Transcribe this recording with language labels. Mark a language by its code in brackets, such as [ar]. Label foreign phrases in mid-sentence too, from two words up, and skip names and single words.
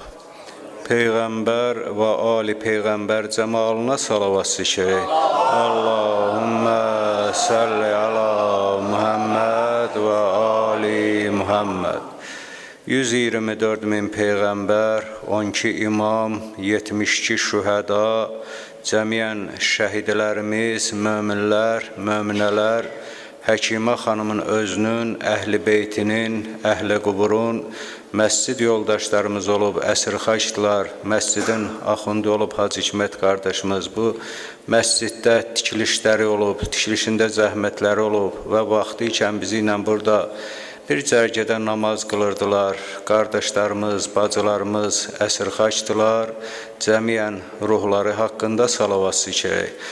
[az] Peygamber ve Ali Peygamber cemalına salavat zikri. [ar] اللهم صل على محمد و آل محمد. [az] 124 min Peygamber, 12 imam, 72 şühəda, cəmiyyən şəhidlərimiz, möminlər, möminələr, Həkimə xanımın özünün, əhl-i beytinin, əhl-i quburun, məscid yoldaşlarımız olub, əsrxaçdılar, məscidin axundi olub, Hacı Hikmət qardaşımız bu, məsciddə tikilişləri olub, tikilişində zəhmətləri olub və vaxtı ikən bizi ilə burada bir cərgədə namaz qılırdılar, qardaşlarımız, bacılarımız əsrxaçdılar, cəmiyyən ruhları haqqında salavat zikri.